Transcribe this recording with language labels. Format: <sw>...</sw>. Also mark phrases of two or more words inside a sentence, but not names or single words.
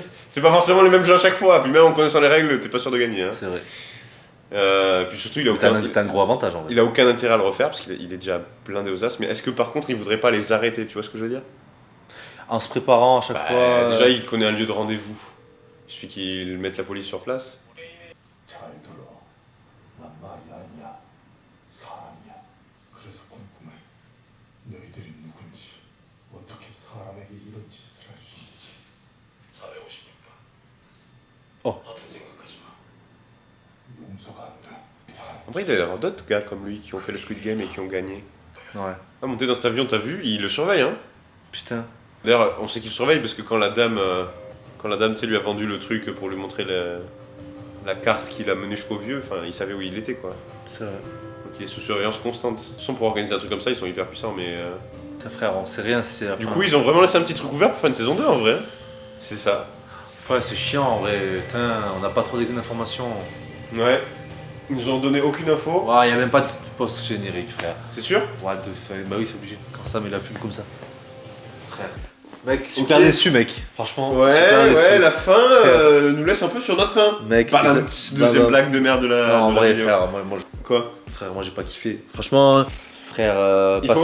<fr>c'est pas forcément les mêmes jeux à chaque fois. Puis même en connaissant les règles, t'es pas sûr de gagner. Hein. C'est vrai. Puis surtout, il a T'as un gros avantage en vrai. il a aucun intérêt à le refaire parce qu'il est déjà blindé aux as. Mais est-ce que par contre, il voudrait pas les arrêter? Tu vois ce que je veux dire? En se préparant à chaque fois. Déjà, il connaît un lieu de rendez-vous. Il suffit qu'il mette la police sur place.</fr> <ko>잘 들어. 난 말이 아니야. 사람이야. 그래서 궁금해. 너희들이 누군지, 어떻게 사람에게 이런 짓을 할 수 있는지. 450입니다. 같은 생각하지 마. 용서가 안 돼. 미안해.</ko> <fr>En vrai, il doit y avoir d'autres gars comme lui qui ont fait le Squid Game et qui ont gagné. Ouais. Ah, monter dans cet avion, t'as vu? Il le surveille, hein? Putain. D'ailleurs, on sait qu'il le surveille parce que quand la dame, tu sais, lui a vendu le truc pour lui montrer la carte qu'il a menée jusqu'au vieux, enfin, il savait où il était, quoi. C'est vrai. Donc il est sous surveillance constante. Sans pour organiser un truc comme ça, ils sont hyper puissants, mais. Putain, frère, on sait rien. C'est Du coup, ils ont vraiment laissé un petit truc ouvert pour faire une saison 2 en vrai. C'est ça. Ouais, c'est chiant en vrai. Putain, on n'a pas trop d'informations. Ouais. Ils nous ont donné aucune info. Ouais, y a même pas de post générique, frère. C'est sûr?</fr> <en>What the fuck.</en> <fr>Bah oui, c'est obligé. Quand ça met la pub comme ça. Frère. Mec, super Ok. déçu, mec. Franchement, Ouais, super déçu. ouais, la fin Frère. nous laisse un peu sur notre fin. Mec, Pas la exact- deuxième bah, blague de merde de la. Non, en de la vrai, vidéo. frère, Quoi? frère, moi j'ai pas kiffé. Franchement, frère, Il</fr>